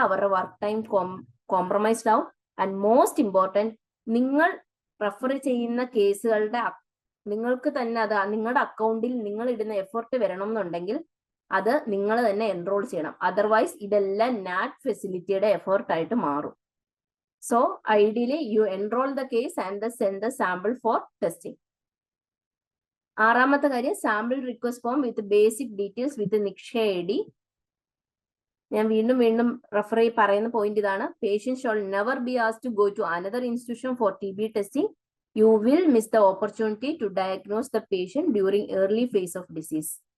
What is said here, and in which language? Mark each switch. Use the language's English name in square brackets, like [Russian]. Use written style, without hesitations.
[Malayalam] അവരുടെ work time compromised ആവും. [English] and most important, [Malayalam] നിങ്ങൾ റെഫർ ചെയ്യുന്ന കേസുകളുടെ നിങ്ങൾക്ക് തന്നെ അത് നിങ്ങളുടെ അക്കൗണ്ടിൽ നിങ്ങൾ ഇടുന്ന എഫർട്ട് വരണം എന്നുണ്ടെങ്കിൽ അത് നിങ്ങൾ തന്നെ എൻറോൾ ചെയ്യണം. അതർവൈസ് ഇതെല്ലാം നാറ്റ് ഫെസിലിറ്റിയുടെ എഫർട്ടായിട്ട് മാറും. [English] So ideally you enroll the case and send the sample for testing. [Malayalam] ആറാമത്തെ കാര്യം [English] Sample request form with basic details with Nikshay ID. [Malayalam] ഞാൻ വീണ്ടും റെഫർ ചെയ്ത് പറയുന്ന പോയിന്റ് ഇതാണ്. [English] Patient should never be asked to go to another institution for TB testing. You will miss the opportunity to diagnose the patient during early phase of disease.